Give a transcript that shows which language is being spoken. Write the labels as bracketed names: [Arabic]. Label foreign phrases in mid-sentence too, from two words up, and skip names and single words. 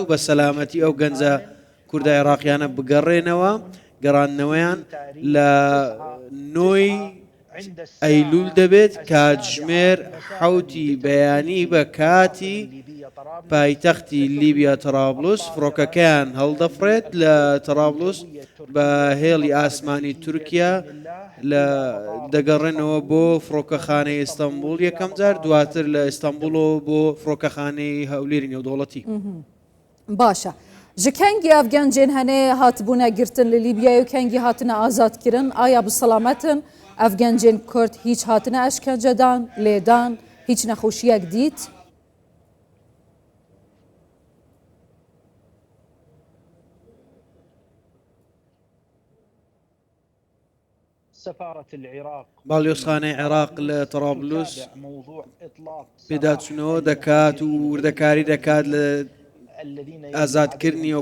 [Central Kurdish] بە سەلامەتی ئەو گەنجە کوردە عێراقیانە بگەڕێنەوە گەڕانەوەیان لە نۆی ئەیلول دەبێت کاتژمێر حوتی بەیانی بە کاتی پایتەختی لیبیا تەرابڵس فڕۆکەکەیان هەڵدەفرێت لە تەرابڵس بە هێڵی ئاسمانی تورکیا لە دەگەڕێنەوە بۆ فڕۆکەخانەی ئیستانبول یەکەم جار دواتر لە ئیستانبولەوە بۆ فڕۆکەخانەی هەولێری نێودەوڵەتی [Kurdish] باشە ji kengî ev gencên henê hatibûne girtin li Libyayê û kengî hatine azadkirin aya bi selametin ev gencên Kurd hiç hatine eşkencedan lêdan hiç nexweşiyek dît [Central Kurdish] باڵیۆزخانەی عێراق لە تەرابلوس پێداچوونەوە دەکات و وردەکاری دەکات لە ئازادکردنی و